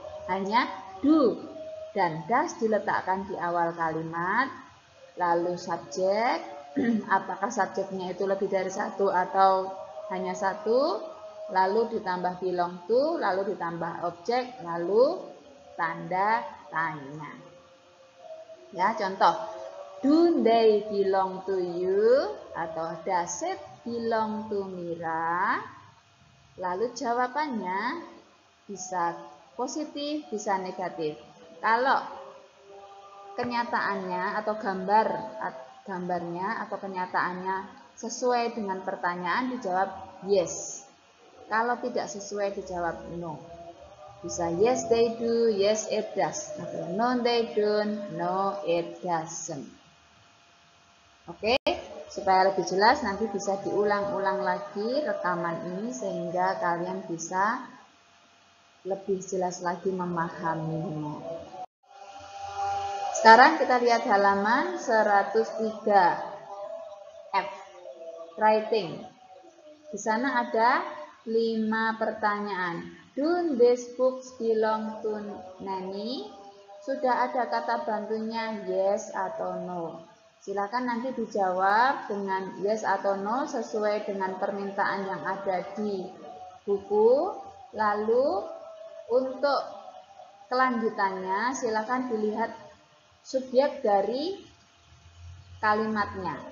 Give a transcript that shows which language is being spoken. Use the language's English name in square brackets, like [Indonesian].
[Indonesian] Hanya do dan does diletakkan di awal kalimat, lalu subjek, apakah subjeknya itu lebih dari 1 atau hanya 1, lalu ditambah belong to, lalu ditambah objek, lalu tanda tanya. [English] Ya, contoh. Do they belong to you? Atau does it belong to Mira? [Indonesian] Lalu jawabannya bisa positif, bisa negatif. Kalau kenyataannya atau gambarnya atau kenyataannya sesuai dengan pertanyaan, dijawab yes. Kalau tidak sesuai, dijawab no. [English] Bisa yes they do, yes it does, atau no they don't, no it doesn't. [Indonesian] Oke, supaya lebih jelas nanti bisa diulang-ulang lagi rekaman ini sehingga kalian bisa lebih jelas lagi memahaminya. Sekarang kita lihat halaman 103 F, writing. Di sana ada 5 pertanyaan. [English] Do these books belong to Nanny? [Indonesian] Sudah ada kata bantunya yes atau no. Silakan nanti dijawab dengan yes atau no sesuai dengan permintaan yang ada di buku. Lalu untuk kelanjutannya silakan dilihat subjek dari kalimatnya.